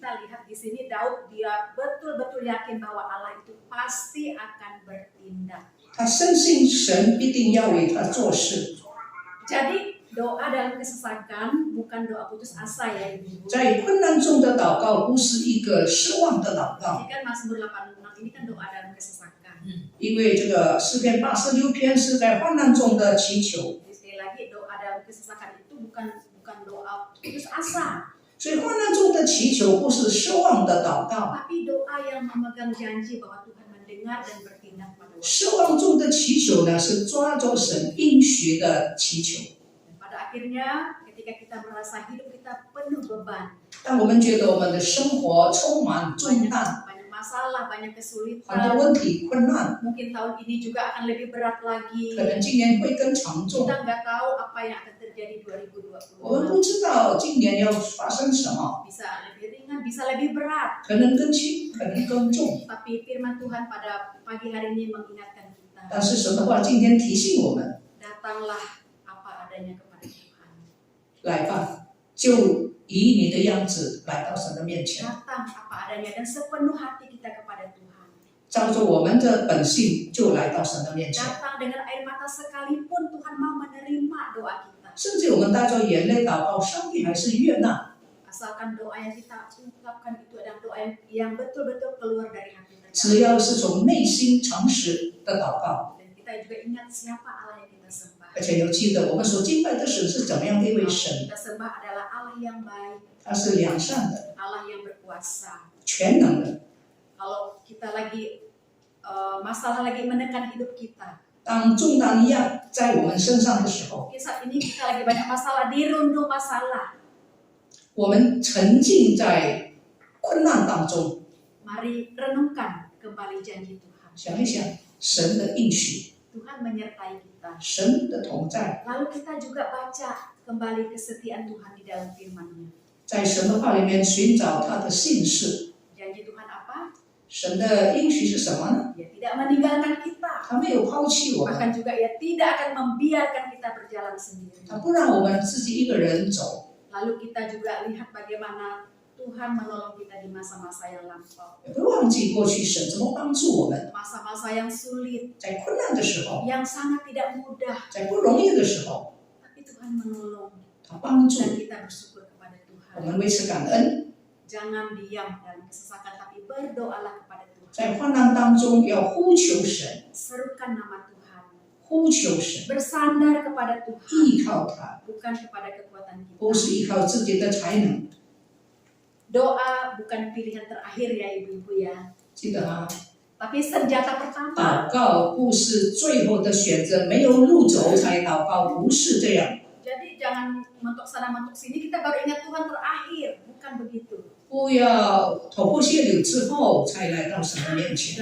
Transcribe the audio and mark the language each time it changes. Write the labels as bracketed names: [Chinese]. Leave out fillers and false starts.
[Indonesian] Kita lihat di sini Daud dia betul-betul yakin bahwa Allah itu pasti akan bertindak. [Chinese] 他深信神必定要为他做事。 [Indonesian] Jadi doa dalam kesesakan bukan doa putus asa ya Ibu. [Chinese] 在困难中的祷告不是一个失望的祷告， [Indonesian] Ini kan Mazmur 86 ini kan doa dalam kesesakan. [Chinese] 因为这个诗篇86篇是在患难中的祈求， [Indonesian] Jadi sekali lagi doa dalam kesesakan itu bukan doa putus asa, [Chinese] 所以患难中的祈求不是失望的祷告， [Indonesian] tapi doa yang memegang janji bahwa Tuhan mendengar dan bertindak pada waktu. [Chinese] 失望中的祈求呢是抓住神应许的祈求。 [Indonesian] Dan pada akhirnya ketika kita merasa hidup kita penuh beban, [Chinese] 当我们觉得我们的生活充满重担， [Indonesian] banyak masalah, banyak [Chinese] 很多 [Indonesian] kesulitan, [Chinese] 问题困难， [Indonesian] mungkin tahun ini juga akan lebih berat lagi. [Chinese] 可能今年会更沉重。 [Indonesian] Kita nggak tahu apa yang akan terjadi [Chinese] 我们 [Indonesian] 2020. [Chinese] 不知道今年要发生什么， [Indonesian] Bisa lebih ringan, bisa lebih berat. [Chinese] 可能更轻，可能更重。 [Indonesian] Tapi firman Tuhan pada pagi hari ini mengingatkan kita, [Chinese] 但是神的话今天提醒我们， [Indonesian] datanglah apa adanya kepada Tuhan. [Chinese] 来吧，就以你的样子来到神的面前， [Indonesian] Datang apa adanya dan sepenuh hati kita kepada Tuhan. [Chinese] 照着我们的本性就来到神的面前。 [Indonesian] Datang dengan air mata sekalipun Tuhan mau menerima doa kita. [Chinese] 甚至我们带着眼泪祷告，上帝还是悦纳。 [Indonesian] Asalkan doa yang kita ungkapkan itu adalah doa yang betul-betul keluar dari hati [Chinese] 只要是从内心诚实的祷告， [Indonesian] Dan kita juga ingat siapa Allah yang kita sembah. [Chinese] 而且要记得我们所敬拜的神是怎么样的一位神， [Indonesian] Kita sembah adalah Allah yang baik, [Chinese] 他是良善的、 [Indonesian] Allah yang berkuasa. [Chinese] 全能的。 [Indonesian] Kalau kita lagi masalah lagi menekan hidup kita, [Chinese] 当重担一样在我们身上的时候， [Indonesian] mungkin saat ini kita lagi banyak masalah, dirundung masalah. [Chinese] 我们沉浸在困难当中， [Indonesian] Mari renungkan kembali janji Tuhan. [Chinese] 想一想神的应许， [Indonesian] Tuhan menyertai kita. [Chinese] 神的同在， [Indonesian] Lalu kita juga baca kembali kesetiaan Tuhan di dalam firman-Nya. [Chinese] 在神的话里面寻找他的信实。 [Indonesian] Janji Tuhan apa? [Chinese] 神的应许是什么呢？ [Indonesian] Dia tidak meninggalkan kita. [Chinese] 他没有抛弃我们， [Indonesian] Bahkan juga ia tidak akan membiarkan kita berjalan sendiri. [Chinese] 他不让我们自己一个人走， [Indonesian] Lalu kita juga lihat bagaimana Tuhan menolong kita di masa-masa yang lampau. [Chinese] 也不会忘记过去神怎么帮助我们。 [Indonesian] Masa-masa yang sulit, [Chinese] 在困难的时候， [Indonesian] yang sangat tidak mudah. [Chinese] 在不容易的时候， [Indonesian] Tapi Tuhan menolong [Chinese] 他帮助 [Indonesian] dan kita bersyukur kepada [Chinese] 我 [Indonesian] Tuhan. [Chinese] 们，为此感恩。 [Indonesian] Jangan diam dalam kesesakan, tapi berdoalah kepada Tuhan. [Chinese] 在患难当中要呼求神， [Indonesian] Serukan nama Tuhan. [Chinese] 呼求神， [Indonesian] Bersandar kepada Tuhan, [Chinese] 依靠他， [Indonesian] bukan kepada kekuatan [Chinese] 不 [Indonesian] kita. [Chinese] 是依靠自己的才能。 [Indonesian] Doa bukan pilihan terakhir ya ibu-ibu ya. [Chinese] 记得吗？ [Indonesian] Tapi senjata pertama. [Chinese] 祷告不是最后的选择，没有路走才祷告，不是这样。 [Indonesian] Jadi jangan mentok sana mentok sini kita baru ingat Tuhan terakhir, bukan begitu. [Chinese] 不要头破血流之后才来到神的面前。